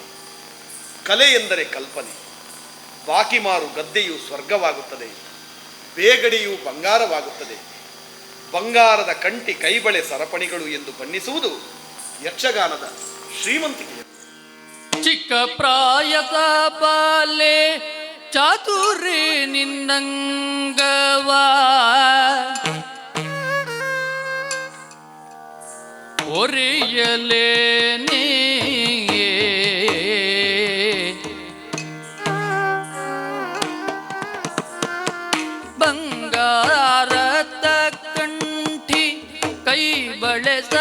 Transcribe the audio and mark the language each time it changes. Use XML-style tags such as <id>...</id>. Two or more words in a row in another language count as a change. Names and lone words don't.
<kn>ಕಲೆ ಎಂದರೆ ಕಲ್ಪನೆ. ಬಾಕಿಮಾರು ಗದ್ದೆಯು ಸ್ವರ್ಗವಾಗುತ್ತದೆ, ಬೇಗಡಿಯು ಬಂಗಾರವಾಗುತ್ತದೆ, ಬಂಗಾರದ ಕಂಟಿ ಕೈಬಳೆ ಸರಪಣಿಗಳು ಎಂದು ಬಣ್ಣಿಸುವುದು ಯಕ್ಷಗಾನದ ಶ್ರೀಮಂತಿಕೆ. ಚಿಕ್ಕ ಪ್ರಾಯದ ಬಾಲೆ ಚಾತುರಿ ನಿನ್ನಂಗವ ಒರೆಯಲೇನೇ ಬಂಗಾರದ ಕಂಠಿ ಕೈ ಬಳೆ</kn>